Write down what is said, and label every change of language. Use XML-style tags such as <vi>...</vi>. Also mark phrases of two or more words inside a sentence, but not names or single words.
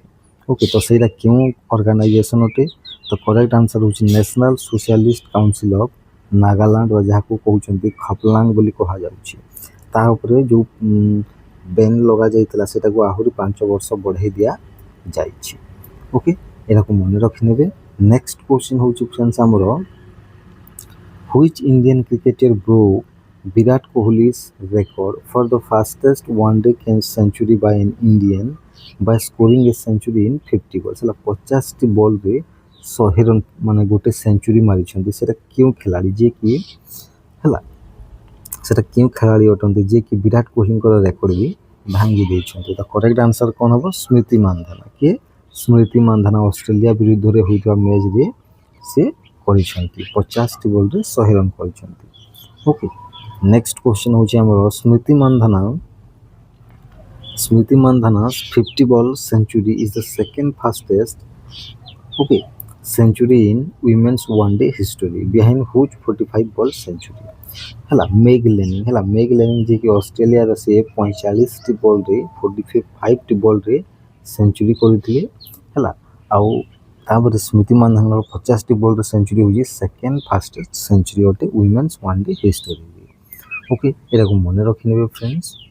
<or>ଓକେ, ତ ସେଇଟା କେଉଁ ଅର୍ଗାନାଇଜେସନ୍ ଅଟେ, ତ</or> <en>correct answer</en> <or>ହେଉଛି ନ୍ୟାସନାଲ୍ ସୋସିଆଲିଷ୍ଟ କାଉନସିଲ୍ ଅଫ୍ ନାଗାଲାଣ୍ଡ ବା ଯାହାକୁ କହୁଛନ୍ତି ଖପଲାଙ୍ଗ ବୋଲି କୁହାଯାଉଛି। ତା ଉପରେ ଯେଉଁ ବେନ୍ ଲଗାଯାଇଥିଲା ସେଟାକୁ ଆହୁରି 5 ବର୍ଷ ବଢ଼େଇ ଦିଆଯାଇଛି।</or> <en>ଓକେ,</en> <or>ଏଟାକୁ ମନେ ରଖିନେବେ।</or> <en>next question ହେଉଛି friends ଆମର which Indian cricketer broke Virat Kohli's record for the fastest one-day century by an Indian by scoring a century in 50 balls</en> <or>ହେଲା 50ଟି ବଲ୍ରେ 100 ରନ୍ ମାନେ ଗୋଟେ ସେଞ୍ଚୁରୀ ମାରିଛନ୍ତି। ସେଇଟା କେଉଁ ଖେଳାଳି ଯିଏକି ହେଲା ସେଇଟା କେଉଁ ଖେଳାଳି ଅଟନ୍ତି ଯିଏକି ବିରାଟ କୋହଲିଙ୍କର ରେକର୍ଡ ବି ଭାଙ୍ଗି ଦେଇଛନ୍ତି। ତ</or> <en>correct answer</en> <or>କ'ଣ ହେବ, ସ୍ମୃତି ମାନ୍ଧାନା। କିଏ, ସ୍ମୃତି ମାନ୍ଧାନା ଅଷ୍ଟ୍ରେଲିଆ ବିରୁଦ୍ଧରେ ହୋଇଥିବା ମ୍ୟାଚ୍ରେ ସେ କରିଛନ୍ତି 50ଟି ବଲ୍ରେ 100 ରନ୍ କରିଛନ୍ତି।</or> <en>okay, next question</en> <or>ହେଉଛି ଆମର</or> <en>ସ୍ମୃତି ମାନ୍ଧାନା Smriti Mandhana's 50 ball century is the second fastest okay century in women's one day history behind whose 45 ball century</en> <or>ହେଲା ମେଗ୍ ଲେନିଂ ଯିଏକି ଅଷ୍ଟ୍ରେଲିଆର ସେ 45ଟି ବଲ୍ରେ 45ଟି ବଲ୍ରେ ସେଞ୍ଚୁରୀ କରିଥିଲେ ହେଲା ଆଉ ତାପରେ ସ୍ମୃତି ମାନ୍ଧାନାର 50ଟି ବଲ୍ରେ ସେଞ୍ଚୁରୀ ହେଉଛି</or> <en>second fastest century</en> <or>ଅଟେ</or> <en>women's one day historyରେ</en> <or>ଓକେ ଏଟାକୁ ମନେ ରଖିନେବେ ଫ୍ରେଣ୍ଡସ୍</or>